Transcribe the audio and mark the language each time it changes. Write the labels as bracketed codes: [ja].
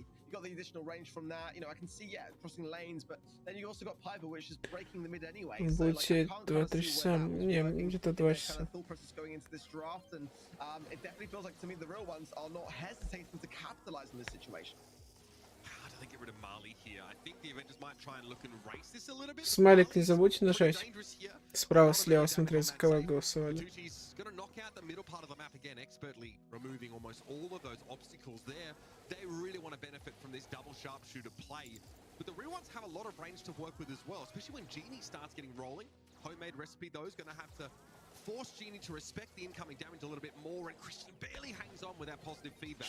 [en] You got the additional range from that. You know, I can see, yeah, crossing lanes, but then you also got Piper, which is breaking the mid anyway. So, [ru] Будет [en] like, [ru] сидеть 2-3 часа. Не, где-то 2 часа. [en] Going into this draft, and it definitely feels like to me the real ones are not hesitating to capitalize on this situation. How do they get rid of Marley here? I think the Avengers might try and look and race this a little bit. [ru] Смайлик не забудьте нажать. Справа, слева, смотреть, за кого голосовали. [en] Gonna knock out the middle part of the map again, expertly removing almost all of those obstacles there. They really want to benefit from this double sharpshooter play. But the real ones have a lot of range to work with as well, especially when Genie starts getting rolling. Homemade recipe, though, is going to have to force Genie to respect the incoming damage a little bit more, and Christian barely hangs on with that positive feedback.